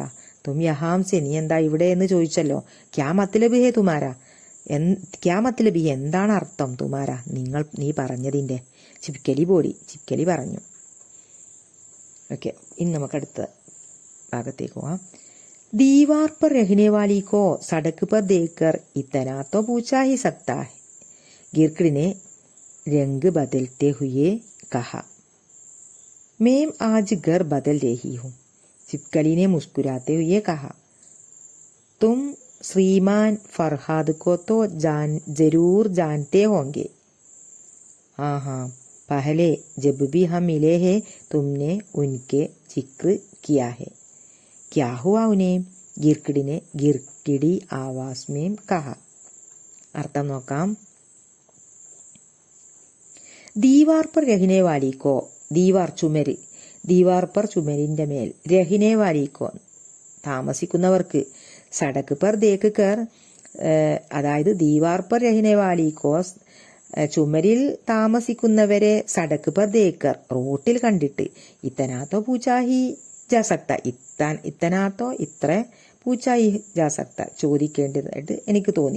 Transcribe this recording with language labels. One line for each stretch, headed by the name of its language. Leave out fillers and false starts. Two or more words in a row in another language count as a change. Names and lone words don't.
Hindi: तुम यहाँ से,
Malayalam: നീ എന്താ ഇവിടെ എന്ന് ചോദിച്ചല്ലോ.
Hindi: क्या मतलब है तुम्हारा, क्या मतलब है,
Malayalam: എന്താണ് അർത്ഥം? തുമാര, നീ പറഞ്ഞതിന്റെ.
Hindi: छिपकली बोली,
Malayalam: ചിപ്കലി പറഞ്ഞു. ഓക്കെ, ഇനി നമുക്ക് അടുത്ത ഭാഗത്തേക്ക് പോവാം.
Hindi: दीवार पर रहने वाली को सड़क पर देखकर इतना तो पूछा ही सकता है, गिरकिड ने रंग बदलते हुए कहा, मैं आज घर बदल रही हूँ। चिपकली ने मुस्कुराते हुए कहा, तुम श्रीमान फरहाद को तो जरूर जानते होंगे। हाँ हाँ, पहले जब भी हम मिले हैं तुमने उनके जिक्र किया है। क्या हुआ उन्हें? गिरकिड ने गिरकिडी आवाज में कहा.
Malayalam: അർത്ഥം നോക്കാം.
Hindi: दीवार पर रहने वाली को,
Malayalam: ദീവാർ ചുമര്,
Hindi: दीवार पर
Malayalam: ചുമരിന്റെ മേൽ,
Hindi: रहने वाली को
Malayalam: താമസിക്കുന്നവർക്ക്,
Hindi: सड़क पर देख कर
Malayalam: അതായത്
Hindi: दीवार पर रहने वाली को
Malayalam: ചുമരിൽ താമസിക്കുന്നവരെ,
Hindi: सड़क पर देखकर
Malayalam: റോട്ടിൽ കണ്ടിട്ട്,
Hindi: इतना तो पूछा ही जा सकता, इतना तो
Malayalam: ഇത്ര,
Hindi: पूछा ही जा सकता
Malayalam: ചോദിക്കേണ്ടതായിട്ട് എനിക്ക് തോന്നി.